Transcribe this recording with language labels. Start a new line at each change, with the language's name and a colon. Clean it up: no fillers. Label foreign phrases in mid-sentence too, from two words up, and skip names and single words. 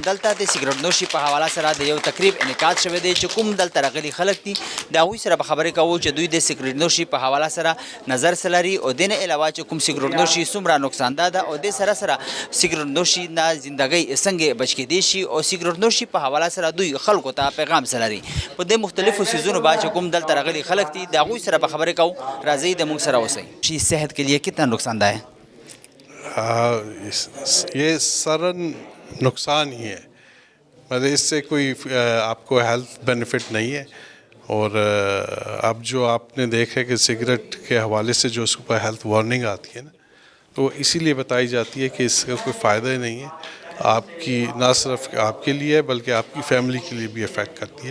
Pashto: دلته د سیګریټ نوشي په حواله سره د یو تقریب انعقاد شوی دی چې کوم دلته راغلي خلک دي دا هغوی سره به خبرې کوو چې دوی د سیګریټ نوشي په حواله سره نظر څه لري او دې نه علاوه چې کوم سیګریټ نوشي څومره نقصاندہ ده او دې سره سره سیګریټ نوشي نه زندګۍ څنګه بچ کېدی شي او سیګریټ نوشي په حواله سره دوی خلکو ته پیغام څه لري په دې مختلفو سیزونو باندې چې کوم دلته راغلي خلک دي د هغوی سره به خبرې کوو. راځئ د موږ سره اوسئ.
Urdu: صحت کے لیے کتنا نقصان دہ ہے؟ یہ سرن نقصان ہی ہے، مطلب اس سے کوئی آپ کو
English: health benefit
Urdu: نہیں ہے. اور اب جو آپ نے دیکھا کہ سگریٹ کے حوالے سے جو اس کے اوپر
English: health warning
Urdu: آتی ہے نا، تو اسی لیے بتائی جاتی ہے کہ اس کا کوئی فائدہ ہی نہیں ہے آپ کی، نہ صرف آپ کے لیے بلکہ آپ کی فیملی کے لیے بھی افیکٹ کرتی ہے.